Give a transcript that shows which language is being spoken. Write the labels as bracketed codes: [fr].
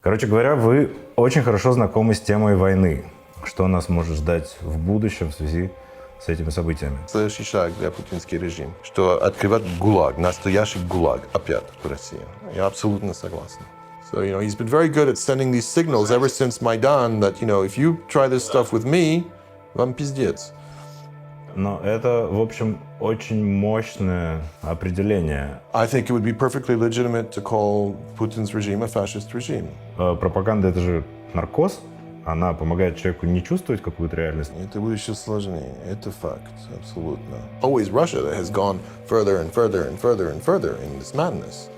[ru] Короче говоря, вы очень хорошо знакомы с темой войны. Что нас может ждать в будущем в связи с этими событиями? Следующий шаг для путинский режим, что открывать ГУЛАГ, настоящий ГУЛАГ опять в России. Я абсолютно согласен. [en] So, he's been very good at sending these signals ever since Maidan that, if you try this stuff with me, [ru] вам пиздец. Но это, в общем, очень мощное определение. [en] I think it would be perfectly legitimate to call Putin's regime a fascist regime. [ru] Пропаганда — это же наркоз. Она помогает человеку не чувствовать какую-то реальность. Это будет еще сложнее. Это факт, абсолютно. [en] Always Russia that has gone further and further and further and further in this madness.